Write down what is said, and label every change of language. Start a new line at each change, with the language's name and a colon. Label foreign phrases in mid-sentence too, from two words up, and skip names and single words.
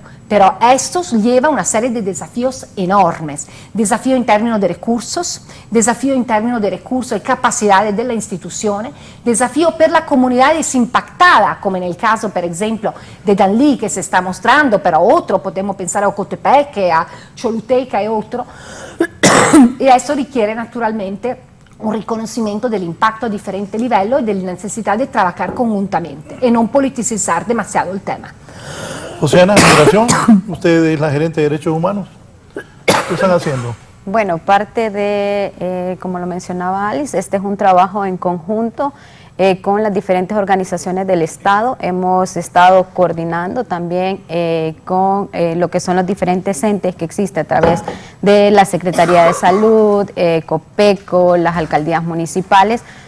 Spanish: Pero esto lleva una serie de desafíos enormes, desafíos en términos de recursos y capacidades de las instituciones, desafíos per la comunidad desimpactada, como en el caso, por ejemplo, de Danlí, que se está mostrando, pero otro, podemos pensar a Ocotepeque, a Choluteca y otro, y eso requiere naturalmente
Italian: un riconoscimento dell'impatto a differente livello e della necessità di
Spanish: trabajar conjuntamente
Italian: e non
Spanish: politicizar demasiado el tema. Josiana, migración, usted es la gerente de derechos humanos. ¿Qué están haciendo? Bueno, parte de, como lo mencionaba Alice, este es un trabajo en conjunto con las diferentes organizaciones del Estado. Hemos estado coordinando también con lo que son los diferentes entes que existen a través de la Secretaría de Salud, COPECO, las alcaldías municipales,